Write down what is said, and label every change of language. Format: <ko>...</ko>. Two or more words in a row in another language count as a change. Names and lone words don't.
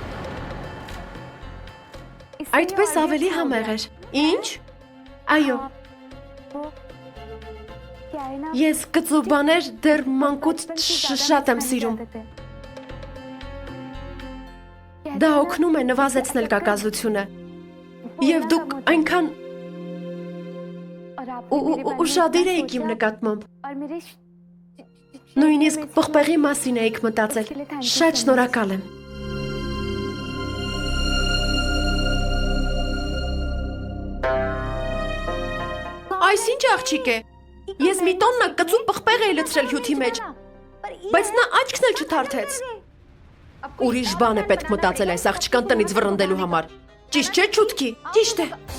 <hy>Այդպես ավելի համեղ էր։ Ինչ։ Այո։</hy> <hi>क्या है ना</hi> <hy>Ես կծուբաներ դեռ մանկուց շատ եմ սիրում։ Դա օգնում է նվազեցնել կակազությունը։ Եվ դուք այնքան</hy> <hi>और आप</hi> <hy>ուշադիր եք իմ նկատմամբ։</hy> <hi>और मेरे</hi> <hy>Նույնիսկ պղպեղի մասին էիք մտածել։ Շատ շնորհակալ եմ։ Այս ինչ աղջիկ է։ Ես մի տոննա կծու պղպեղ էի լցրել հյութի մեջ, բայց նա աչքն էլ չթարթեց։ Ուրիշ բան է պետք մտածել այս աղջկան տնից վռնդելու համար։ Ճիշտ չէ, չուտքի։ Ճիշտ է։</hy>